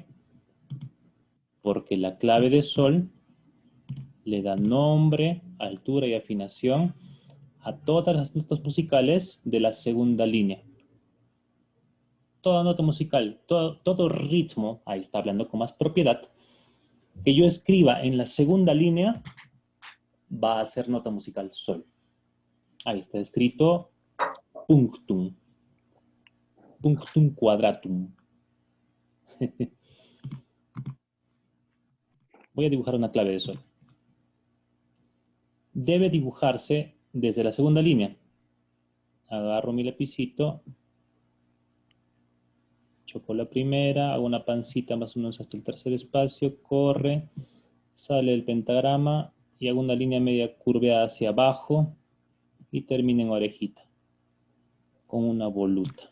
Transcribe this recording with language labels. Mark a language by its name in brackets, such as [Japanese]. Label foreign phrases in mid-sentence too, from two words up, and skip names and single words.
[Spanish] Porque la clave de sol le da nombre, altura y afinación a todas las notas musicales de la segunda línea. Toda nota musical, todo ritmo, ahí está hablando con más propiedad, que yo escriba en la segunda línea va a ser nota musical sol. Ahí está escrito punctum. [Latin] Punctum quadratum. [Spanish] Voy a dibujar una clave de sol. Debe dibujarse desde la segunda línea. Agarro mi lapicito, choco la primera, hago una pancita más o menos hasta el tercer espacio, corre, sale el pentagrama y hago una línea media curveada hacia abajo y termina en orejita, con una voluta.